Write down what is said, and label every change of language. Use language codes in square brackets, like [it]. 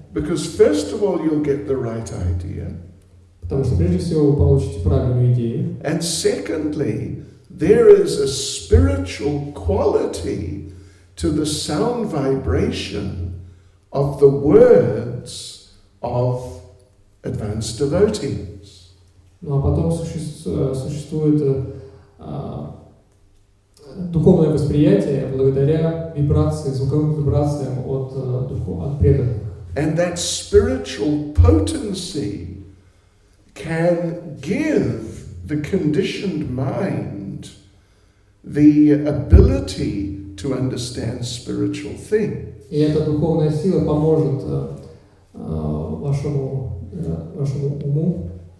[en] Because first of all, you'll get the right idea. [ru] Потому что прежде всего вы получите правильную идею. [en] And secondly, there is a spiritual quality to the sound vibration of the words of advanced devotees. [ru] Ну а потом существует духовное восприятие благодаря звуковым вибрациям от преданных. [en] And that spiritual potency can give the conditioned mind the ability to understand spiritual things. [ru] И эта духовная сила поможет вашему уму,